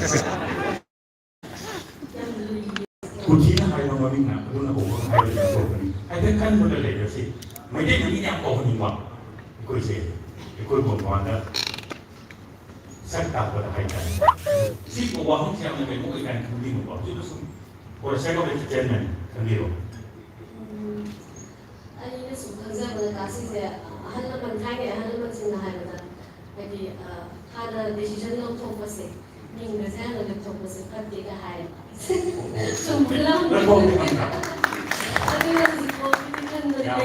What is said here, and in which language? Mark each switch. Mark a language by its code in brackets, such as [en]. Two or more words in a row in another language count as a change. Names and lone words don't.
[mni] ꯀꯨꯊꯤꯅ ꯍꯥꯏꯕ ꯃꯃꯤꯡꯅ ꯑꯗꯨꯅ ꯍꯧꯕ ꯍꯥꯏꯕꯗꯨ ꯇꯧꯕꯅꯤ ꯍꯥꯏꯐꯦꯠ ꯈꯟꯕꯗ ꯂꯩꯔꯁꯤ ꯃꯩꯇꯩ ꯃꯃꯤꯡ ꯌꯥꯝ ꯀꯧꯍꯟꯅꯤꯡꯕ ꯑꯩꯈꯣꯏꯁꯦ ꯑꯩꯈꯣꯏ ꯃꯃꯥꯡꯗ ꯁꯛ ꯇꯥꯛꯄꯗ ꯍꯥꯏꯇꯥꯔꯦ ꯁꯤꯒꯨꯝꯕ ꯋꯥꯍꯪꯁꯦ ꯌꯥꯝꯅ ꯀꯩꯅꯣ ꯑꯣꯏ ꯀꯥꯏꯅ ꯈꯟꯕꯤꯅꯨꯀꯣ ꯍꯧꯖꯤꯛꯇ ꯁꯨꯝ [en] for the sake of entertainment [mni] ꯈꯟꯕꯤꯔꯣ ꯑꯩꯅ ꯁꯨꯝ ꯈꯪꯖꯕꯗ ꯀꯥꯁꯤꯁꯦ ꯑꯍꯜ ꯂꯃꯟ ꯊꯥꯏꯅ ꯑꯍꯜ ꯂꯃꯟꯁꯤꯡꯅ ꯍꯥꯏꯕꯗ ꯍꯥꯏꯗꯤ ꯍꯥꯟꯅ ꯗꯤꯁꯤꯖꯟ ꯂꯧꯊꯣꯛꯄꯁꯦ ꯃꯤꯡꯒꯁꯦ ꯍꯥꯟꯅ ꯂꯧꯊꯣꯛꯄꯁꯦ ꯐꯠꯇꯦꯒ ꯍꯥꯏꯌꯦꯕ ꯆꯨꯝꯕ꯭ꯔꯥ ꯑꯗꯨꯅ ꯍꯧꯖꯤꯛꯐꯥꯎꯒꯤꯗꯤ ꯈꯟꯕꯗ